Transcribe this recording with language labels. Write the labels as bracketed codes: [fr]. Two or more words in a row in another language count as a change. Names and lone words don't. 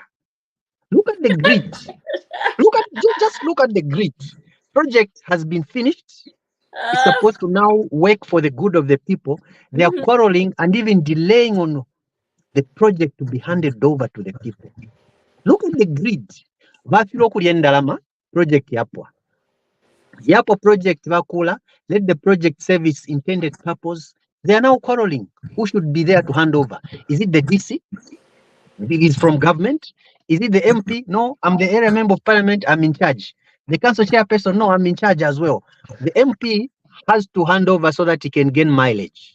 [en] Look at the grid. Just look at the grid. Project has been finished. It's Uh, supposed to now work for the good of the people. They are mhm. quarreling and even delaying on the project to be handed over to the people. Look at the grid. [xog] Vafiro okulya endalama project yapwa. Yapo project bakula, [en] let the project serve its intended purpose. They are now quarreling. Who should be there to hand over? Is it the DC? It is from government. Is it the MP? No, I'm the area member of parliament. I'm in charge. The council chairperson? No, I'm in charge as well. The MP has to hand over so that he can gain mileage.